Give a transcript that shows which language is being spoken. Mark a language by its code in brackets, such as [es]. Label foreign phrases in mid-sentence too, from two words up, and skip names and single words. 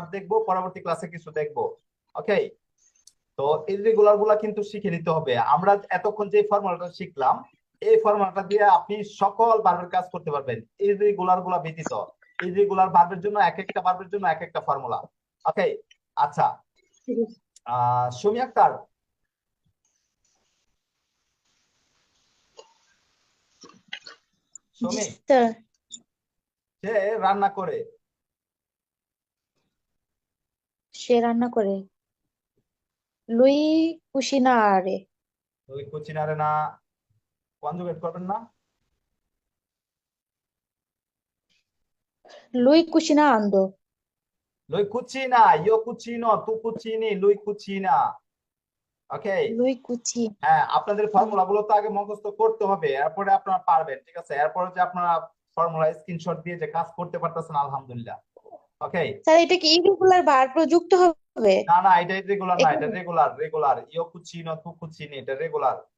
[bn] দেখবো পরবর্তী ক্লাসে কিছু দেখবো ওকে তো ইররেগুলার গুলা কিন্তু শিখে নিতে হবে আমরা এতক্ষণ যে ফর্মুলাটা শিখলাম এই ফর্মুলাটা দিয়ে আপনি সকল ভার্বের কাজ করতে পারবেন ইররেগুলার গুলা ব্যতীত [en] irregular verb-er [bn] জন্য এক একটা ভার্বের জন্য এক একটা ফর্মুলা ওকে আচ্ছা সুমি আক্তার সুমি স্যার সে রান্না করে সে রান্না করে [it] lui cucinare [bn] ওই কুচিনারে না কনজুগেট করবেন না [it] lui cucinando Lui cucina, io cucino, tu cucini, lui cucina। [bn] ওকে, [it] lui cucina [bn] হ্যাঁ আপনাদের ফর্মুলা গুলো তো আগে মুখস্থ করতে হবে, এরপরে আপনারা পারবেন, ঠিক আছে? এরপরে যে আপনারা ফর্মুলা স্ক্রিনশট দিয়ে যে কাজ করতে পারতেছেন, আলহামদুলিল্লাহ। ওকে, স্যার এটা কি [en] irregular verb [bn] যুক্ত হবে না না, এটা রেগুলার না, এটা এখানে? রেগুলার রেগুলার। [it] io cucino, tu cucini, [bn] এটা রেগুলার।